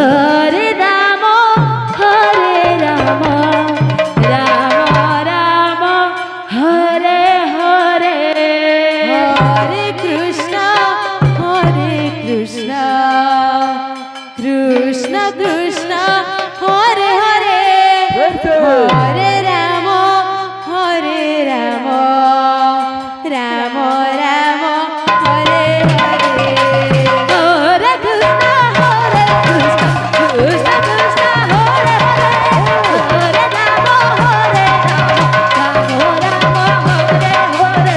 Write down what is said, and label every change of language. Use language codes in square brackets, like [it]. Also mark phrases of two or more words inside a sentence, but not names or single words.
[sa] হরে রাম রাম রাম হরে হরে হরে কৃষ্ণ কৃষ্ণ কৃষ্ণ হরে হরে হরে রাম রাম রাম রাম হরে হরে হরে কৃষ্ণ কৃষ্ণ কৃষ্ণ হরে হরে হরে রাম রাম রাম হরে হরে